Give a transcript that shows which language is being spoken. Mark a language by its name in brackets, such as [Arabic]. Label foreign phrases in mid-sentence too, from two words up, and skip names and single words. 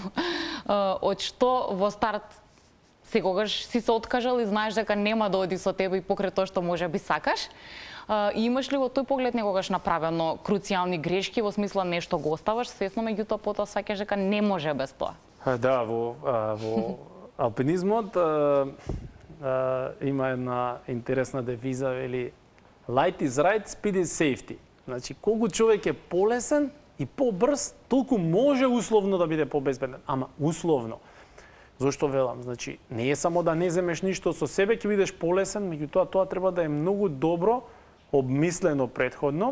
[Macedonian] Од што во старт секогаш си се откажал и знаеш дека нема да оди со тебе и покрај тоа што може би сакаш. И имаш ли во тој поглед некогаш направено круцијални грешки во смисла нешто го оставаш свесно, меѓутоа потоа саќаш дека не може без тоа? Да, во алпинизмот има една интересна девиза, вели [English] light is right, speed is safety. [Macedonian] Значи, колку човек е полесен и побрз, толку може условно да биде побезбеден. Ама условно. Зошто велам? Значи, не е само да не земеш ништо со себе, ќе бидеш полесен, меѓутоа тоа треба да е многу добро обмислено претходно.